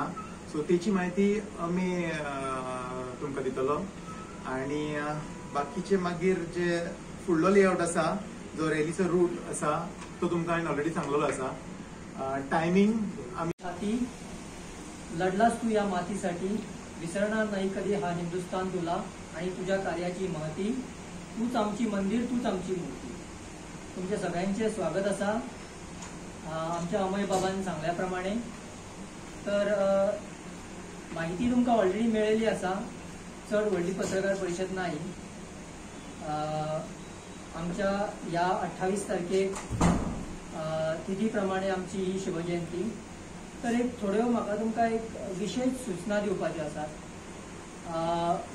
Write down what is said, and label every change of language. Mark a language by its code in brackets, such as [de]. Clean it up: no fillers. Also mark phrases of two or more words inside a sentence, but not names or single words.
[kok] सो तेची म्हायती आमी तुमकां दितलो आणि बाकीचे मागीर जे फुडलो लेआउट आसा, जो रॅलीचो रूट आसा तो तुमकां हांवें ऑलरेडी सांगलेलो आसा. टायमींग आमी [mr] लढलास तू या मातीसाठी, विसरणार नाही कधी हा हिंदुस्थान तुला आणि तुझ्या कार्याची महती. तूच आमची मंदिर, तूच आमची मूर्ती. तुमच्या सगळ्यांचे स्वागत असा आमच्या अमय बाबांनी सांगल्याप्रमाणे. [kok] तर माहिती तुमकां ऑलरेडी मेळिल्ली आसा. चड व्हडली पत्रकार परिशद नाही. आमच्या या 28 तारखेक तिथी प्रमाणे आमची ही शिवजयंती. तर एक थोड्यो म्हाका तुमकां एक विशेष सूचना दिवपाच्यो आसात.